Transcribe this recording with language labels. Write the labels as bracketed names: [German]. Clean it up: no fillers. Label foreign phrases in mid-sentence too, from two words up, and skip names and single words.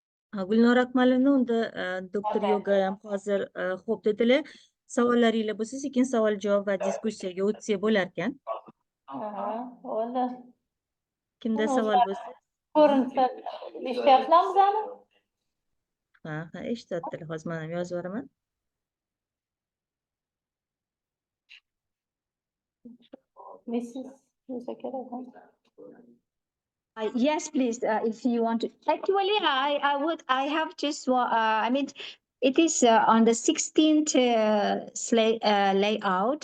[Uzbek] Gulnora Akmalovna, unda doktor Yoga ham hozir xo'p dedilar. Savollaringiz bo'lsa, sekin savol javob va diskussiyaga o'tsak bo'lar ekan. Bo'ldi. Kimda savol bo'lsa? Ko'rinsa eshityapsizlarmi? Ha, eshityaptilar. Hozir men ham yozib yuboraman. [English] Mrs. Yes, please. If you want to, actually, I have just I mean, it is on the 16th layout.